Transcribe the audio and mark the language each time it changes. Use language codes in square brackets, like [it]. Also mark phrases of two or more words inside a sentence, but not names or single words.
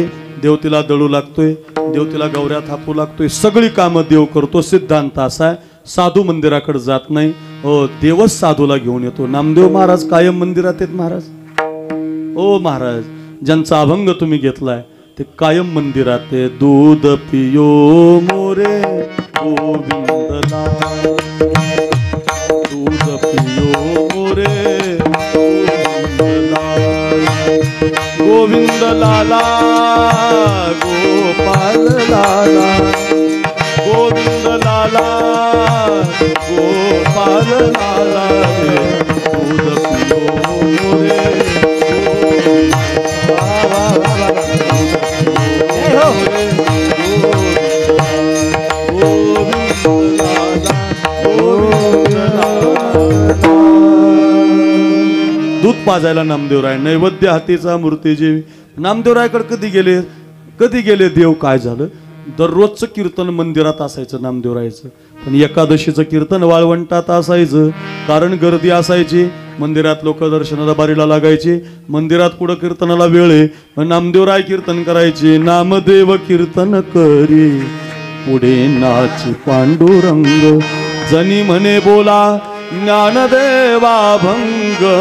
[mr] देव तिला दळू लागतोय, देव तिला गौऱ्या थापू लागतोय, सगळी कामं देव करतो. सिद्धांत असा आहे, साधू मंदिराकडे जात नाही, देवच साधूला घेऊन येतो. नामदेव महाराज कायम मंदिरात आहेत महाराज. ओ महाराज, ज्यांचा अभंग तुम्ही घेतलाय ते कायम मंदिरात आहे. [hi] दूध पियो मोरे गोविंदला, दूध पियो मोरे गोविंद लाला गोपाल लाला गोविंद लाला गोपाल लाला दूध पियो रे [mr] दूध पाजायला नामदेवराय नैवेद्य हातीचा मूर्तीजी नामदेवरायकडे कधी गेले देव काय झालं दररोजचं कीर्तन मंदिरात असायचं नामदेवरायचं पण एकादशीचं कीर्तन वाळवंटात असायचं कारण गर्दी असायची मंदिरात लोक दर्शनाला बारीला लागायचे मंदिरात पुढं कीर्तनाला वेळ आहे नामदेवराय कीर्तन करायचे नामदेव कीर्तन करी पुढे नाच पांडुरंग जनी म्हणे बोला ज्ञानदेवा अभंग